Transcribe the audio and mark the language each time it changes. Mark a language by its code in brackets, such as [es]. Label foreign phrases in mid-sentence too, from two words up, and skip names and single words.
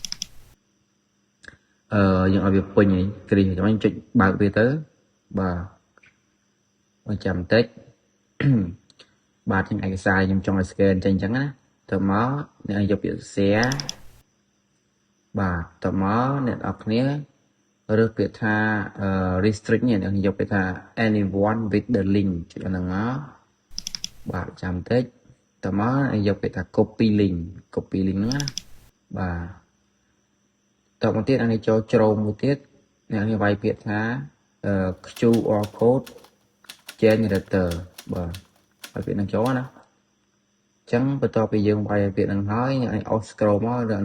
[km] យើងឲ្យវាពេញនេះគ្រីចាំយើងចុចបើកវាទៅបាទចាំបន្តិចបាទជាឯកសារខ្ញុំចង់ឲ្យ scan ចេញអញ្ចឹងណាតើមកអ្នកយកពាក្យ share បាទតើមកអ្នកនរគ្នារើសពាក្យថា restrict នេះអ្នកយកពាក្យថា [en] anyone with the link [km] ចុចអាហ្នឹងមកបាទចាំបន្តិចតើមកយកពាក្យថា [en] copy link [km] ហ្នឹងណា បាទតមកទៀតអានេះចូលជ្រោមមួយទៀតអ្នកនេះវាយពាក្យថា [en] QR code generator [km] បាទហើយពាក្យហ្នឹងចូលណាចឹងបន្ទាប់ពីយើងវាយពាក្យហ្នឹងហើយអ្នកនេះ [en] out scroll [km] មកដល់